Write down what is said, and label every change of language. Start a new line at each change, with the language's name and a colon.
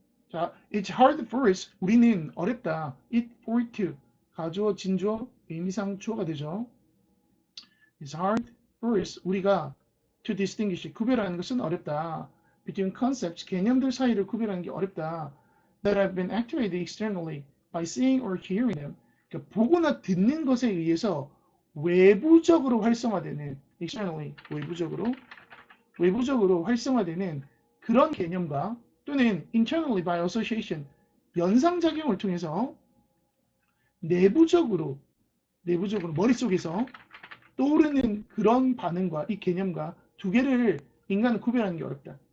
English: 자, it's hard for us.
Korean: 우리는 어렵다.
English: it for to
Korean: 가주어, 진주어, 의미상 주어가 되죠.
English: It's hard for us.
Korean: 우리가
English: to distinguish
Korean: 구별하는 것은 어렵다.
English: Between concepts
Korean: 개념들 사이를 구별하는 게 어렵다.
English: That have been activated externally by seeing or hearing them.
Korean: 그러니까 보거나 듣는 것에 의해서 외부적으로 활성화되는 externally 외부적으로 외부적으로 활성화되는 그런 개념과 또는
English: internally by association
Korean: 연상작용을 통해서 내부적으로 머릿속에서 떠오르는 그런 반응과 이 개념과 두 개를 인간은 구별하는 게 어렵다.